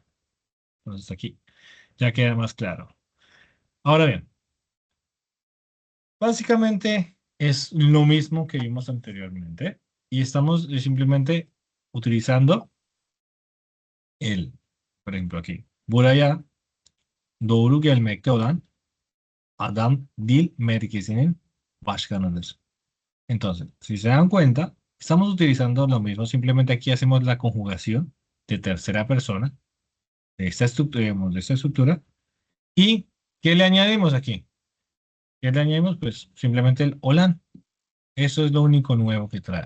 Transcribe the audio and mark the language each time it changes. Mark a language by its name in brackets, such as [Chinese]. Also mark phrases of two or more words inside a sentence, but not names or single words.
[Spanish] Entonces aquí ya queda más claro. Ahora bien, básicamente es lo mismo que vimos anteriormente y estamos simplemente utilizando el, por ejemplo aquí, [Turkish] buraya doğru gelmekte olan adam dil merkezinin başkanıdır. [Spanish] Entonces, si se dan cuenta, estamos utilizando lo mismo, simplemente aquí hacemos la conjugación de tercera persona de esta estructura, digamos, de esta estructura. ¿Y qué le añadimos aquí? ¿Qué le añadimos? Pues simplemente el holan. Eso es lo único nuevo que trae.